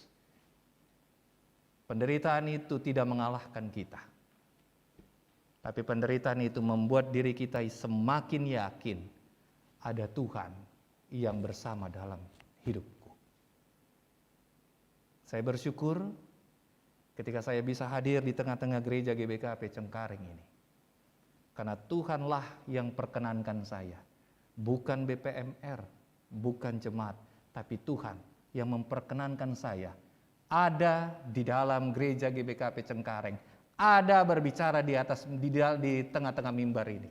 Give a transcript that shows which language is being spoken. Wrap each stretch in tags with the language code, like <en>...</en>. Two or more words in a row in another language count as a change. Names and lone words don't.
<id>Penderitaan itu tidak mengalahkan kita. Tapi penderitaan itu membuat diri kita semakin yakin ada Tuhan yang bersama dalam hidupku. Saya bersyukur ketika saya bisa hadir di tengah-tengah gereja GBKP Cengkareng ini. Karena Tuhanlah yang perkenankan saya. Bukan BPMR, bukan jemaat, tapi Tuhan yang memperkenankan saya ada di dalam gereja GBKP Cengkareng, ada berbicara di tengah-tengah mimbar ini.</id>